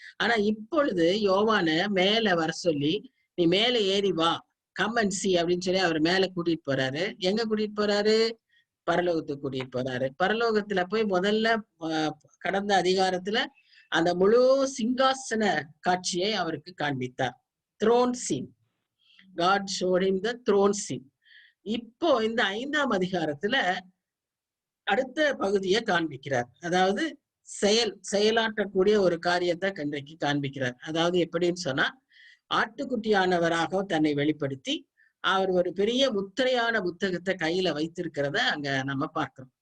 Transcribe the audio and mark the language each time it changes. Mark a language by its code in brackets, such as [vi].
[ta] ஆனா இப்பொழுது யோவான மேல வர சொல்லி, நீ மேல ஏறி வா, [en] come and see [ta] அப்படின்னு சொல்லி அவர் மேல கூட்டிட்டு போறாரு. எங்க கூட்டிட்டு போறாரு? பரலோகத்துக்கு கூட்டிட்டு போறாரு. பரலோகத்துல போய் முதல்ல கடந்த அதிகாரத்துல அந்த முழு சிங்காசன காட்சியை அவருக்கு காண்பித்தார். [en] Throne scene. God showed him the throne scene. [ta] இப்போ இந்த 5ஆம் அதிகாரத்துல அடுத்த பகுதியை காண்பிக்கிறார். அதாவது செயலாற்றக்கூடிய ஒரு காரியத்தை இன்றைக்கு காண்பிக்கிறார். அதாவது எப்படின்னு சொன்னா, ஆட்டுக்குட்டியானவராக தன்னை வெளிப்படுத்தி அவர் ஒரு பெரிய முத்திரையான புத்தகத்தை கையில வைத்திருக்கிறத அங்க நம்ம பார்க்கிறோம்.